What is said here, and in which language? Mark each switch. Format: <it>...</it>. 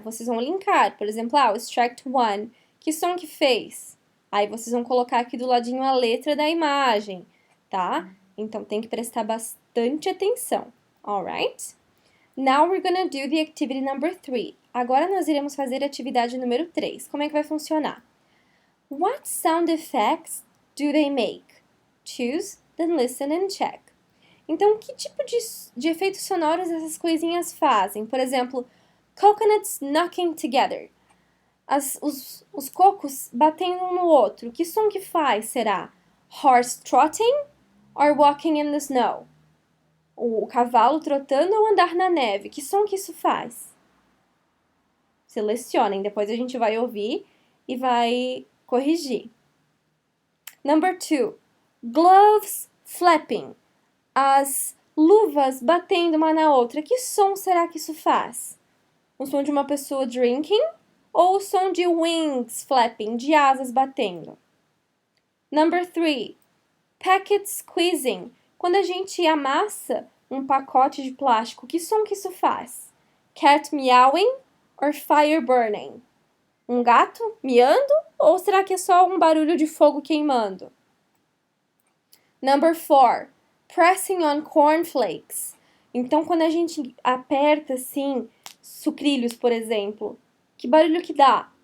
<pt>Vocês vão linkar, por exemplo, o extract 1, que som que fez? Aí vocês vão colocar aqui do ladinho a letra da imagem, tá? Então tem que prestar bastante atenção, alright?</pt> <en>Now we're gonna do the activity number 3.</en> <pt>Agora nós iremos fazer a atividade número 3. Como é que vai funcionar?</pt> <en>What sound effects do they make? Choose, then listen and check.</en> <pt>Então, que tipo de efeitos sonoros essas coisinhas fazem? Por exemplo,</pt> <en>coconuts knocking together.</en> <pt>Os cocos batendo um no outro. Que som que faz, será?</pt> <en>Horse trotting or walking in the snow?</en> <pt>O cavalo trotando ou andar na neve? Que som que isso faz? Selecionem, depois a gente vai ouvir e vai corrigir.</pt> <en>Number 2. Gloves flapping.</en> <pt>As luvas batendo uma na outra. Que som será que isso faz? O som de uma pessoa drinking ou o som de</pt> <en>wings flapping,</en> <pt>de asas batendo?</pt> <en>Number 3. Packet squeezing.</en> <pt>Quando a gente amassa um pacote de plástico, que som que isso faz?</pt> <en>Cat meowing or fire burning?</en> <pt>Um gato miando ou será que é só um barulho de fogo queimando?</pt> <en>Number 4. Pressing on cornflakes.</en> <pt>Então, quando a gente aperta, assim, sucrilhos, por exemplo, que barulho que dá?</pt>